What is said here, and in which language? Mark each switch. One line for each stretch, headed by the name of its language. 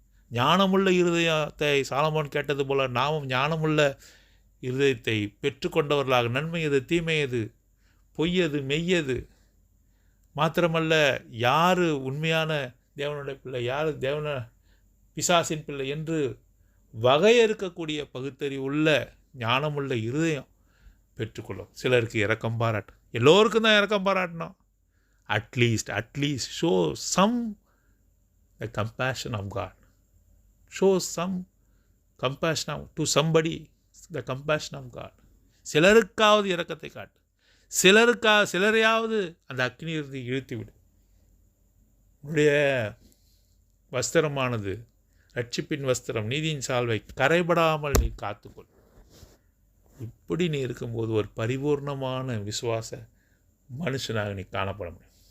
Tamil: ஞானமுள்ள இருதயத்தை சாலமோன் கேட்டது போல நாமும் ஞானமுள்ள இருதயத்தை பெற்றுக்கொண்டவர்களாக, நன்மை எது தீமை எது பொய் எது மெய் எது, மாத்திரமல்ல யார் உண்மையான தேவனுடைய பிள்ளை, யார் தேவன பிசாசின் பிள்ளை என்று வகையறுக்கக்கூடிய பகுத்தறிவு உள்ள ஞானமுள்ள இருதயம் பெற்றுக்கொள்ளும். சிலருக்கு இரக்கம் பாராட்டும். எல்லோருக்கும் தான் இரக்கம் பாராட்டணும்.
English: At least show some the compassion of God. Show some compassion to somebody, the compassion of God.
Tamil: சிலருக்காவது இரக்கத்தை காட்டு. சிலரையாவது அந்த அக்னியிலிருந்து இழுத்து விடு. உன்னுடைய வஸ்திரமானது ரட்சிப்பின் வஸ்திரம், நீதியின் சால்வை கரைபடாமல் நீ காத்துக்கொள். இப்படி நீ இருக்கும்போது ஒரு பரிபூர்ணமான விசுவாச மனுஷனாக நீ காணப்பட முடியும்.